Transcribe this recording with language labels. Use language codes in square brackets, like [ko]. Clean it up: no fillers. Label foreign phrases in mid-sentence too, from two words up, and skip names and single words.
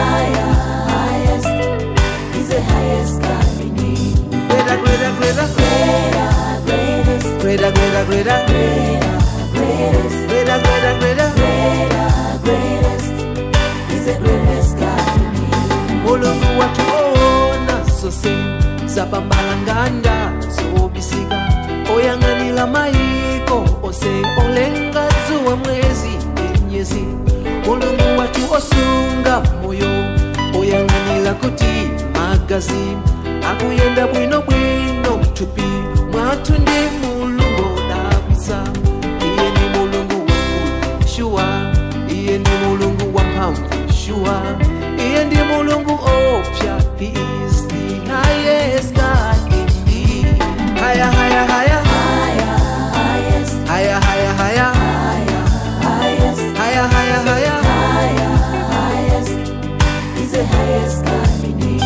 [en] highest is the highest God we need. greater, greater, greater, Greatest, greater, greater, greater, greatest, greater, greater, greater, greatest is the greatest God we need. [ny] mulungu watuona sose zapambalanganda zobisika oyang'anila maiko ose olenga zuwa mwezi enyezi mulungu watu osunga moyo oyang'anila kuti magazi akuyenda bwino bwino mtupi mwatu ndi mulungu odabwisa iye ndi mulungu wakulu shuwa iye ndi mulungu wamphamvu shuwa iye ndi mulungu opya. [en] He is the highest God indeed. Higher, higher, higher, Highest, higher, higher, higher, highest, higher, higher, higher, highest is the highest God we need.